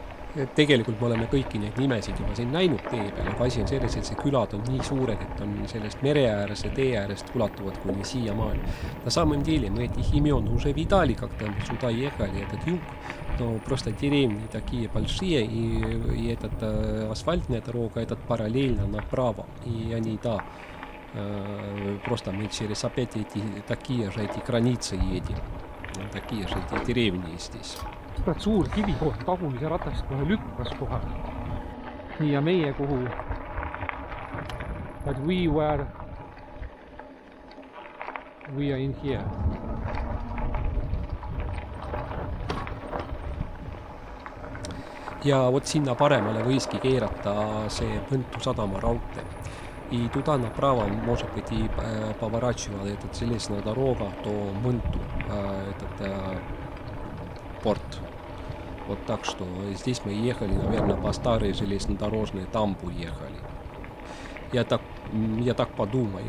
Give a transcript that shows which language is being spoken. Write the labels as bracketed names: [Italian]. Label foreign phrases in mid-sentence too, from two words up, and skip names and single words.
[Estonian] Tegelikult me oleme kõiki neid nimesid juba siin näinud tee peal, aga asi on selles, et see külad on nii suured, et on sellest mere ääres ja tee äärest ulatuvad kuni siiamaani. [Russian] На самом деле мы этих имен уже видали, когда мы сюда ехали, этот юг, но просто деревни такие большие, и этот асфальтная дорога, этот параллельно направо, и они, да, просто мы через опять эти такие же эти границы едем, такие же эти деревни здесь. [Estonian] Suur kivi tagumise ratast kohe lükkas kohe. Nii ja meie kuhu. [English] But we are in here. [Estonian] Ja vot sinna paremale võiski keerata see Mõntu sadama raudtee. [Russian] И туда направо, может быть, и поворачивал этот железная дорога до Mõntu, этот порт. Вот так что здесь мы ехали, наверное, по старой железнодорожной дамбу ехали. Я так подумаю.